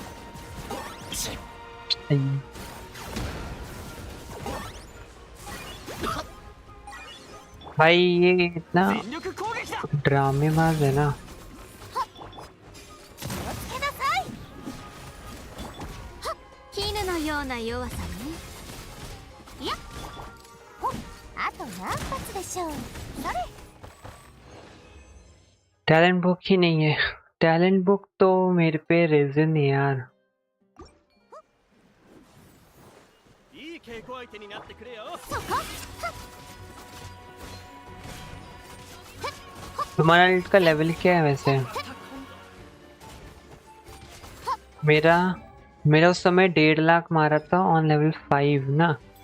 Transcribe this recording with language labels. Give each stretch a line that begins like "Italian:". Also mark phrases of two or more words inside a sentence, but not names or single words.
Hindi: सही। भाई ये इतना
Japanese: 全力攻撃だ。
Hindi: ड्रामेबाज है ना।
Japanese: 気をつけなさい。はっ絹のような弱さね。いやほっあと何発でしょう。それ
English: talent book
Hindi: ही नहीं है,
English: talent book
Hindi: तो मेरे पे रेजन है यार।
Japanese: いい稽古相手になってくれよ。
Hindi: तुम्हारा अल्ट का लेवल क्या है वैसे? मेरा मेरा उस समय 1.5 लाख मारा था
English: on level
Hindi: 5 ना।